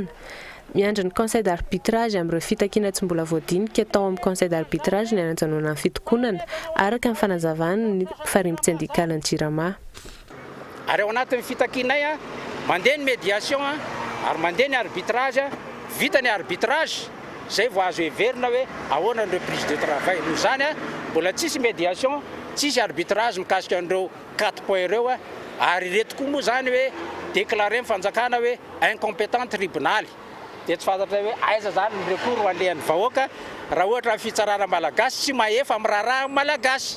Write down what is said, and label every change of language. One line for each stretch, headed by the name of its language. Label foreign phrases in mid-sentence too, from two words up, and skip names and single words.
Malagasy: Miandry ny
French: conseil d'arbitrage
Malagasy: amin'ireo fitakiana tsy mbola voadinika atao amin'ny
French: conseil d'arbitrage
Malagasy: ny anjanona ny fitokonana araka ny fanazavana ny farimby syndicale ny JIRAMA. Ary ao anatin'ny fitakianay mandeha ny médiation ary mandeha ny arbitrage, vita ny arbitrage zay vao azo heverina hoe ahoana ny
French: reprise de travail.
Malagasy: Noho izany mbola tsisy médiation, tsisy arbitrage mikasika an'ireo 4 points ireo ary reto koa moa zany hoe déclaré mifanjakana hoe
French: incompétent tribunal.
Malagasy: Dia tsy fantatra hoe aiza zany ny recours ho alehan'ny vahoaka raha ohatra fitsarana malagasy tsy mahefa amin'ny raharaha malagasy.